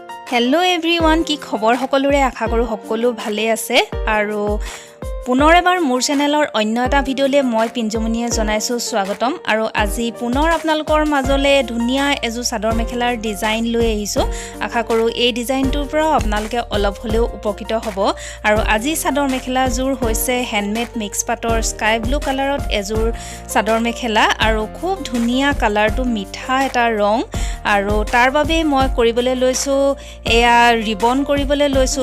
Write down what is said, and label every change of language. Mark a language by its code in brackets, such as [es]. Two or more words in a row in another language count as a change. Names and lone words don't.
[en] hello everyone [as] কি খবৰ সকলোৰে আশা কৰোঁ সকলো ভালে আছে আৰু পুনৰ এবাৰ মোৰ চেনেলৰ অন্য এটা ভিডিঅ'লৈ মই পিংজুমণিয়ে জনাইছোঁ স্বাগতম আৰু আজি পুনৰ আপোনালোকৰ মাজলৈ ধুনীয়া এজোৰ চাদৰ মেখেলাৰ ডিজাইন লৈ আহিছো আশা কৰোঁ এই ডিজাইনটোৰ পৰা আপোনালোকে অলপ হলেও উপকৃত হ'ব আৰু আজি চাদৰ মেখেলা জোৰ হৈছে [en] handmade mix [as] পাটৰ [en] sky blue colourত [as] এজোৰ চাদৰ মেখেলা আৰু খুব ধুনিয়া কালাৰটো মিঠা এটা ৰং আৰু তাৰ বাবে মই কৰিবলৈ লৈছো এয়া ৰিবন কৰিবলৈ লৈছো